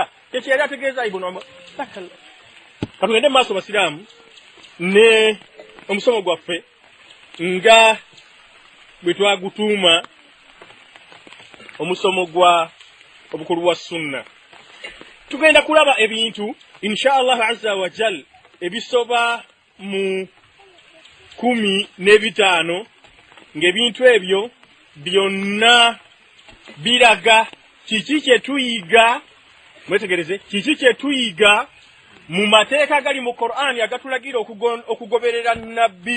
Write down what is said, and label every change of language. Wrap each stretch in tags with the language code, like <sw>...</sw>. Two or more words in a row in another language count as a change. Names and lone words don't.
<lg>Kyeki yali ategeeza Ibn Umar. Katugende maaso basiraamu ne omusomo gwaffe nga bwe twagutuuma omusomo gwa obukulu wa sunna. Tugenda kulaba ebintu</lg> <ar>إن شاء الله عز وجل</ar> <lg>ebisoba mu 15 ng'ebintu ebyo byonna biraga kiki kye tuyiga. Mwetegereze kiki kye tuyiga mu mateeka gali mu Qur'an agatulagira okugoberera nabbi.</lg>